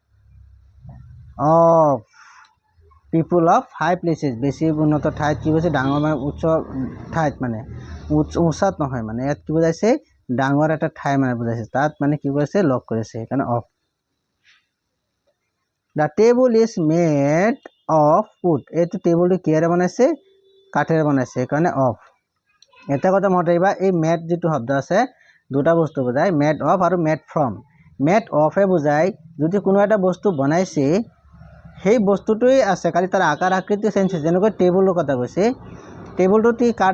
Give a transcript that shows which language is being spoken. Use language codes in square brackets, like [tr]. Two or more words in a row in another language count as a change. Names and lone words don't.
[en] of people of high places [as] বেছি উন্নত ঠাইত কি কৈছে ডাঙৰ মানে উচ্চ ঠাইত মানে উচ্চাত নহয় মানে ইয়াত কি বুজাইছে ডাঙৰ এটা ঠাই মানে বুজাইছে তাত মানে কি কৰিছে লগ কৰিছে সেইকাৰণে অফ [en] The table is made of wood [as] এইটো টেবুলটো কিহেৰে বনাইছে কাঠেৰে বনাইছে সেইকাৰণে অফ এটা কথা মনত ৰাখিবা এই মেড যিটো শব্দ আছে দুটা বস্তু বুজায় [en] made of [as] আৰু [en] made from made ofে [as] বুজায় যদি কোনো এটা বস্তু বনাইছে সেই বস্তুটোই আছে খালি তাৰ আকাৰ আকৃতি চেঞ্জ হৈছে যেনেকৈ টেবুলৰ কথা কৈছে টেবুলটোত কাঠ